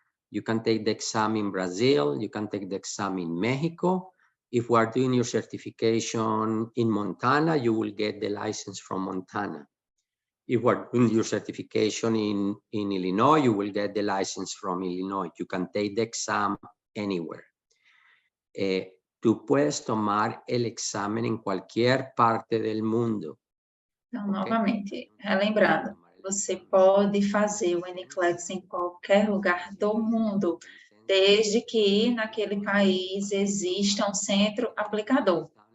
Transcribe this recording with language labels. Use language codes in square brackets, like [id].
[en] You can take the exam in Brazil. You can take the exam in Mexico. If we are doing your certification in Montana, you will get the license from Montana. If we're doing your certification in Illinois, you will get the license from Illinois. You can take the exam anywhere. [es] Tú puedes tomar el examen en cualquier parte del mundo. [pt] Então, novamente, relembrando, você pode fazer o NCLEX em qualquer lugar do mundo, desde que naquele país exista um centro aplicador.